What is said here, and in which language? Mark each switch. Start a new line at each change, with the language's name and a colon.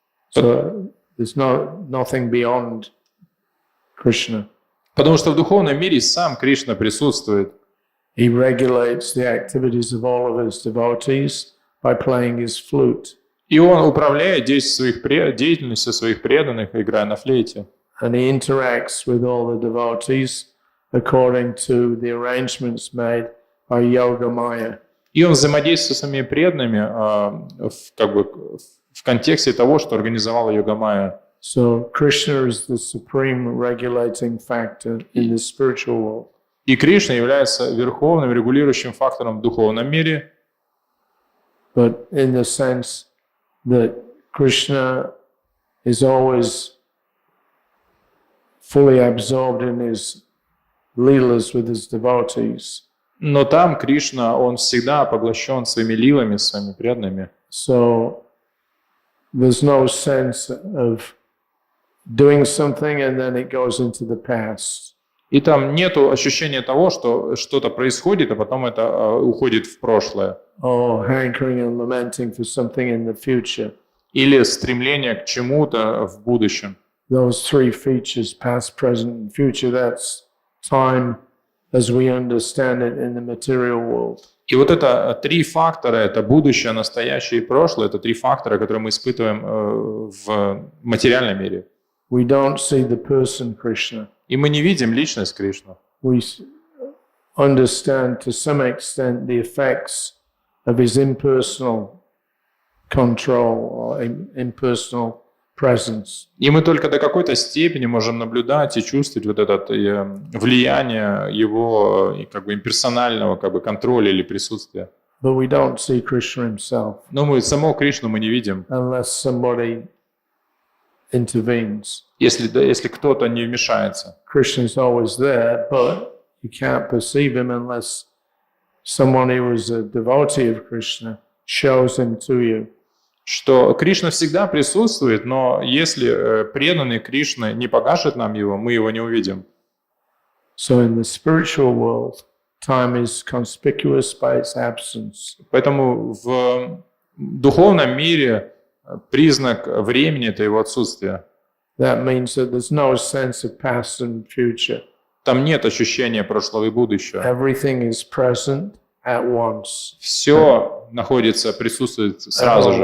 English: So there's nothing beyond Krishna.
Russian: Потому что в духовном мире сам Кришна присутствует.
English: He regulates the activities of all of his devotees by playing his flute.
Russian: И он управляет деятельностью своих преданных, играя на флейте.
English: And he interacts with all the devotees according to the arrangements made by Yoga Maya.
Russian: И он взаимодействует со своими преданными в контексте того, что организовала Йога Майя.
English: So Krishna is the supreme regulating factor in the spiritual world.
Russian: И Кришна является верховным регулирующим фактором в духовном мире.
English: But in the sense that Krishna is always fully absorbed in his leelas with his devotees.
Russian: Но там Кришна, он всегда поглощен своими лилами, своими преданными.
English: So there's no sense of doing something and then it goes into the past.
Russian: И там нету ощущения того, что что-то происходит, а потом это уходит в прошлое.
English: Or hankering and lamenting for something in the future.
Russian: Или стремление к чему-то в будущем.
English: Those three features, past, present, and future, that's time as we understand it in the material world.
Russian: И вот это три фактора, это будущее, настоящее и прошлое, это три фактора, которые мы испытываем в материальном мире.
English: We don't see the person Krishna.
Russian: И мы не видим личность Кришны.
English: We understand to some extent the effects of his impersonal control or impersonal presence.
Russian: И мы только до какой-то степени можем наблюдать и чувствовать вот это влияние его как бы имперсонального как бы контроля или присутствия.
English: But we don't see Krishna himself.
Russian: Но мы самого Кришну мы не видим.
English: Unless somebody intervenes.
Russian: Если кто-то не вмешается.
English: Krishna is always there, but you can't perceive him unless someone who is a devotee of Krishna shows him to you.
Russian: Что Кришна всегда присутствует, но если преданный Кришны не покажет нам его, мы его не увидим.
English: So in the spiritual world, time is conspicuous by its absence.
Russian: Поэтому в духовном мире признак времени – это его отсутствие.
English: That means that there's no sense of past and future.
Russian: Там нет ощущения прошлого и будущего.
English: Everything is present at once.
Russian: Все находится, присутствует сразу же,